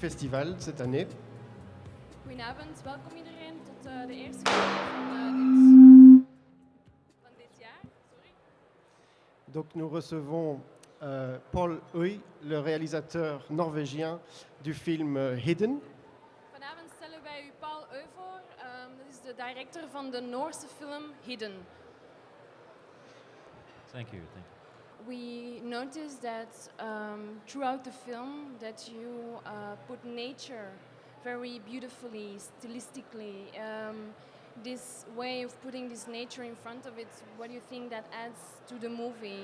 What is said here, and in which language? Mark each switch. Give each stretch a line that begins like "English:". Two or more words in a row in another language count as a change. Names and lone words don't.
French: festival cette année.
Dutch: Goedenavond, welkom iedereen tot de eerste keer van dit jaar. Sorry.
French: Donc nous recevons Pal Oie, le réalisateur norvégien du film Hidden.
Dutch: Vanavond stellen wij u Pal Oie voor. Dat is de director van de Noorse film Hidden.
English: Thank you. We noticed that throughout the film that you put nature very beautifully, stylistically. This way of putting this nature in front of it, what do you think that adds to the movie?